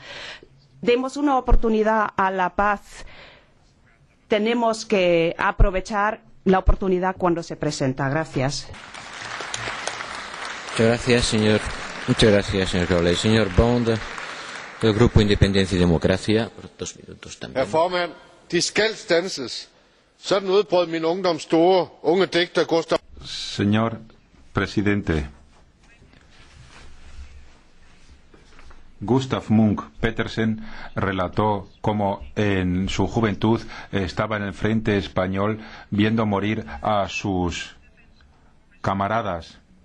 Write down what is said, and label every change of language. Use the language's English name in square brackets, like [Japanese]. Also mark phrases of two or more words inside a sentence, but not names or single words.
[Spanish] Demos una oportunidad a la paz. Tenemos que aprovechar la oportunidad cuando se presenta. Gracias. Muchas gracias, señor Crowley. Señor Bond, del Grupo Independencia y Democracia, por 2 minutos también. [Danish] Herr Formand, de skal standses. Sådan udbrød min ungdoms store unge digter Gustav. [Spanish] Señor presidente, Gustav Munk Petersen relató cómo en su juventud estaba en el frente español viendo morir a sus camaradas.